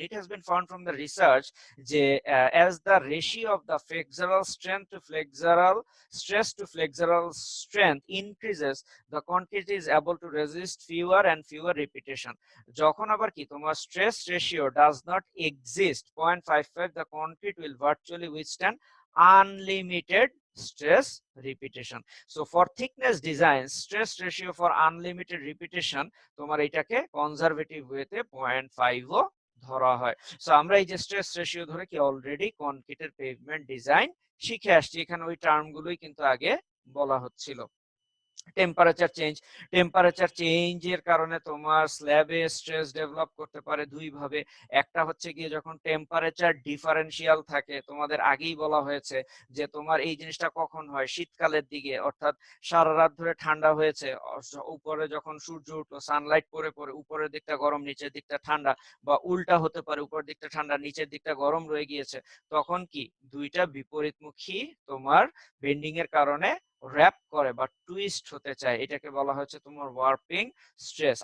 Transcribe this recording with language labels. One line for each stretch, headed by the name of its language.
English: It has been found from the research যে as the ratio of the flexural strength to flexural stress to flexural strength increases, the concrete is able to resist fewer and fewer repetition.
Bangla: যখন আবার কি তোমার
English: Stress ratio does not exist 0.55, the concrete will virtually withstand unlimited stress repetition. So for thickness design, stress ratio for unlimited repetition
Bangla: তোমার এটাকে conservative ওয়েতে 0.5 ও ধরা হয়। So আমরা এই যে স্ট্রেস রেশিও ধরে কি অলরেডি কনক্রিটের পেভমেন্ট ডিজাইন শিখে আসছি। এখানে ওই টার্মগুলোই কিন্তু আগে বলা হচ্ছিল। Temperature change. টেম্পারেচার চেঞ্জের কারণে তোমার স্ল্যাবে স্ট্রেস ডেভেলপ করতে পারে দুই ভাবে। একটা হচ্ছে গিয়ে যখন টেম্পারেচার ডিফারেন্সিয়াল থাকে, তোমাদের আগেই বলা হয়েছে যে তোমার এই জিনিসটা কখন হয়, শীতকালের দিকে, অর্থাৎ সারা রাত ধরে ঠান্ডা হয়েছে, উপরে যখন সূর্য উঠলো সানলাইট পরে পরে উপরের দিকটা গরম নিচের দিকটা ঠান্ডা, বা উল্টা হতে পারে উপরের দিকটা ঠান্ডা নিচের দিকটা গরম রয়ে গিয়েছে, তখন কি দুইটা বিপরীতমুখী তোমার বেন্ডিং এর কারণে র‍্যাপ করে বা টুইস্ট হতে চায়, এটাকে বলা হচ্ছে তোমার ওয়ার্পিং স্ট্রেস।